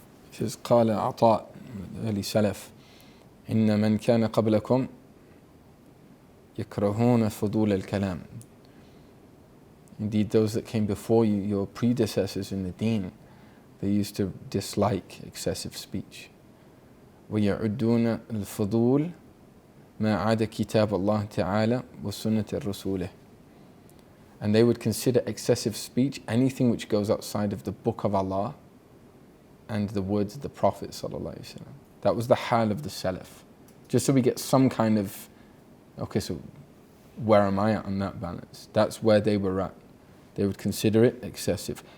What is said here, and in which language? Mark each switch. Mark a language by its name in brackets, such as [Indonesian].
[English] He says, [Arabic] قال عطاء, [English] early Salaf, [Arabic] إن من كان قبلكم يكرهون فضول الكلام. [English] Indeed, those that came before you, your predecessors in the deen, they used to dislike excessive speech. [Arabic] ويعدون الفضول ما عدا كتاب الله تعالى وسنة رسوله. [English] And they would consider excessive speech anything which goes outside of the book of Allah and the words of the Prophet ﷺ. That was the hal of the Salaf. Just so we get some kind of, okay, so where am I at on that balance? That's where they were at. They would consider it excessive.